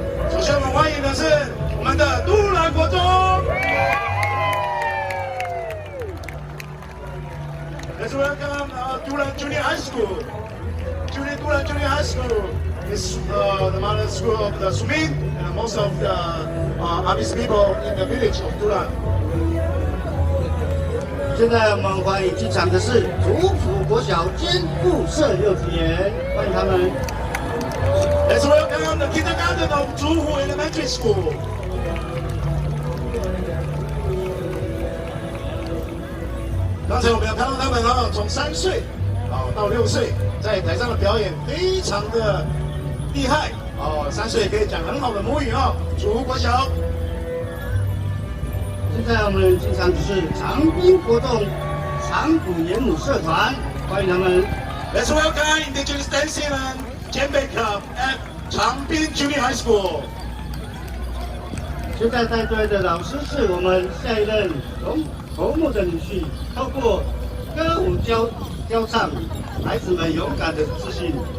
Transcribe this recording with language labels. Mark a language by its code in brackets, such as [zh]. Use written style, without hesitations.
[zh] 首先我们欢迎的是我们的都兰国中。 [en] Let's welcome Dulan Junior High School. Dulan Junior High School is the mother school of the Sumin and most of the Amis people in the village of Dulan. [zh] 现在我们欢迎进场的是竹埔国小兼附设幼稚园，欢迎他们。 [en] Let's welcome the kindergarten of Zhuhu Elementary School. [zh] 刚才我们有看到他们从3岁到6岁，在台上的表演非常的厉害3岁可以讲很好的母语竹湖国小。现在我们进场的是长滨国中长谷演舞社团，欢迎他们。 [en] Let's welcome Indigenous Dancing and Djembe Club at 长滨 Junior High School. [zh] 现在带队的老师是我们下一任头目的女婿，透过歌舞教唱，孩子们勇敢的自信。